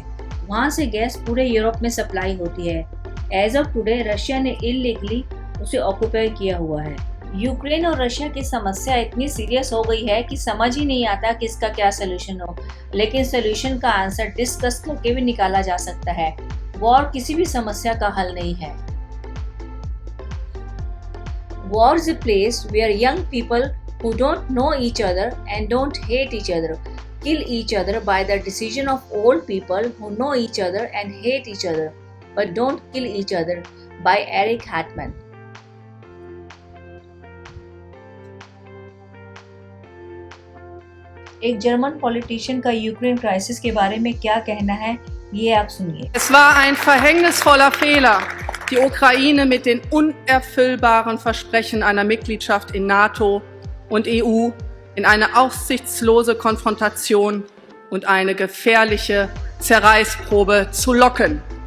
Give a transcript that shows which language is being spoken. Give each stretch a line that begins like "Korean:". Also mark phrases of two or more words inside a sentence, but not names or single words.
Hindi: वहाँ से गैस पूरे यूरोप में सप्लाई होती है।
English: as of today
Hindi: रशिया ने इलीगली उसे ऑक्युपाई किया हुआ है। यूक्रेन और रशिया की समस्या इतनी सीरियस हो गई है कि समझ ही नहीं आता कि इसका क्या सोल्यूशन हो, लेकिन सोल्यूशन का आंसर डिस्कस करके भी निकाला जा सकता है। वॉर किसी भी समस्या का हल नहीं है।
English: War is a place where young people who don't know each other and don't hate each other kill each other by the decision of old people who know each other and hate each other but don't kill each other by Eric Hartman.
Hindi: एक जर्मन पॉलिटिशियन का यूक्रेन क्राइसिस के बारे में क्या कहना है, ये आप सुनिए।
German: Es war ein verhängnisvoller Fehler, die Ukraine mit den unerfüllbaren Versprechen einer Mitgliedschaft in NATO und EU in eine aussichtslose Konfrontation und eine gefährliche Zerreißprobe zu locken.